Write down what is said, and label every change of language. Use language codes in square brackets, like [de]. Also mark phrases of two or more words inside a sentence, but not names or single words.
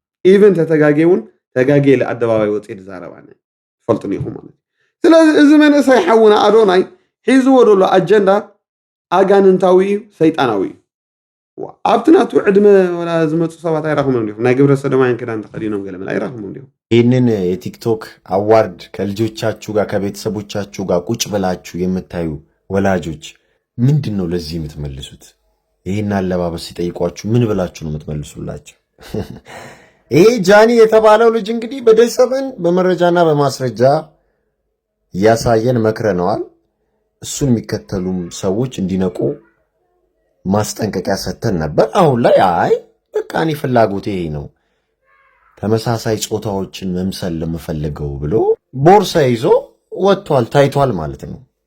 [ti] ኢቨን ተተጋጌውን ተጋጌ ለአደባባይ ወፂእ ዛረባነ ፈልጥን ይኹም ማለት ስለዚ እዚ መንእሰይ ሓውና ኣዶናይ ሒዝዎ ዘሎ ኣጀንዳ ኣጋንንታዊ ሰይጣናዊ ኣብቲ ናቱ ዕድመ ወላ ዝመፁ ሰባት አይራኽሙም እንዲሁም ናይ ግብረ ሰዶማውያን ክዳን ተኸዲኖም ገለመን አይራኽሙም እንዲሁም [am] ይህንን የቲክቶክ አዋርድ ከልጆቻችሁ ጋር ከቤተሰቦቻችሁ ጋር ቁጭ ብላችሁ የምታዩ ወላጆች ምንድን ነው ለዚህ የምትመልሱት? ይህን አለባበስ ሲጠይቋችሁ ምን ብላችሁ ነው የምትመልሱላቸው? ይሄ ጃኒ የተባለው ልጅ እንግዲህ በደሰበን በመረጃና በማስረጃ እያሳየን መክረነዋል። እሱን የሚከተሉም ሰዎች እንዲነቁ ማስጠንቀቂያ ሰጥተን ነበር። አሁን ላይ አይ በቃ እኔ ፍላጎቴ ይሄ ነው ተመሳሳይ ጾታዎችን መምሰል ለምፈልገው ብሎ ቦርሳ ይዞ ወጥቷል፣ ታይቷል ማለት ነው።